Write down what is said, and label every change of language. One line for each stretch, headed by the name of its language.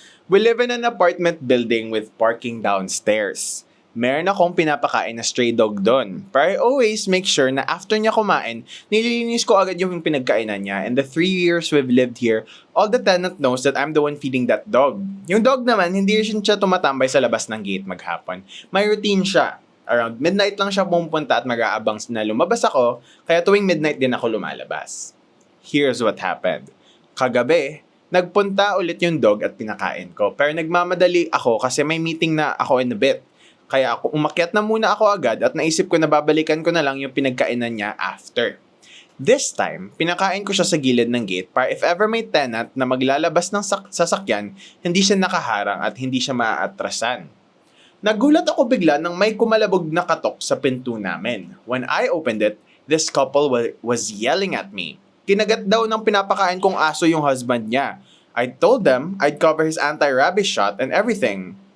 English: We live in an apartment building with parking downstairs.
Filipino: Meron akong pinapakain na stray dog doon.
English: But I always make sure
Filipino: na after niya kumain, nililinis ko agad yung pinagkainan niya.
English: And the 3 years we've lived here, all the tenant knows that I'm the one feeding that dog.
Filipino: Yung dog naman, hindi rin siya tumatambay sa labas ng gate maghapon. May routine siya. Around midnight lang siya pumunta at mag-aabang na lumabas ako, kaya tuwing midnight din ako lumalabas.
English: Here's what happened.
Filipino: Kagabi, nagpunta ulit yung dog at pinakain ko. Pero nagmamadali ako kasi may meeting na ako in a bit. Kaya umakyat na muna ako agad at naisip ko na babalikan ko na lang yung pinagkainan niya after. This time, pinakain ko siya sa gilid ng gate para if ever may tenant na maglalabas ng sasakyan, hindi siya nakaharang at hindi siya maaatrasan. Nagulat ako bigla nang may kumalabog na katok sa pinto namin.
English: When I opened it, this couple was yelling at me.
Filipino: Kinagat daw ng pinapakain kong aso yung husband niya.
English: I told them I'd cover his anti-rabies shot and everything.